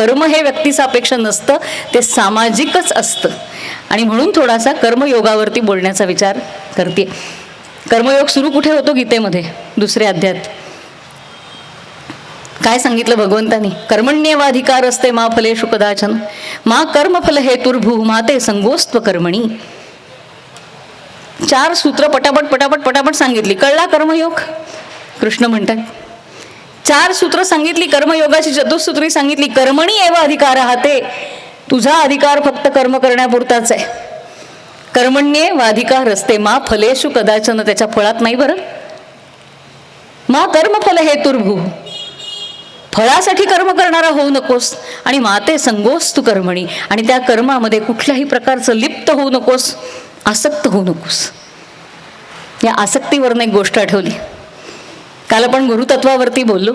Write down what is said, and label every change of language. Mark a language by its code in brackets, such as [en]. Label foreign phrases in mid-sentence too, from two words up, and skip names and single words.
[mr] त्यामुळे कर्म हे व्यक्तिसापेक्ष नसतं, ते सामाजिकच असतं. आणि म्हणून थोडासा कर्मयोगावरती बोलण्याचा विचार करते. कर्मयोग सुरू कुठे होतो गीतेमध्ये? दुसऱ्या अध्यायात काय सांगितलं भगवंतानी? [sa] कर्मण्येवाधिकार असते मा फलेषु कदाचन मा कर्मफल हेतुर्भू मा ते संगोस्त्व कर्मणी. [mr] 4 सूत्र पटापट पटापट पटापट सांगितली. कळला कर्मयोग? कृष्ण म्हणतात 4 सूत्र सांगितली. कर्मयोगाची चतुसूत्री सांगितली. [sa] कर्मणी एव अधिकार ते, [mr] तुझा अधिकार फक्त कर्म करण्यापुरताच आहे. [sa] कर्मण्ये वाधिकार असते मा फलेषु कदाचन, [mr] त्याच्या फळात नाही बरं. [sa] मा कर्मफल हेतुर्भू, [mr] फळासाठी कर्म करणारा होऊ नकोस. आणि [sa] माते संगोस तू कर्मणी, [mr] आणि त्या कर्मामध्ये कुठल्याही प्रकारचं लिप्त होऊ नकोस, आसक्त होऊ नकोस. या आसक्तीवरनं एक गोष्ट आठवली. काल आपण गुरुतत्वावरती बोललो.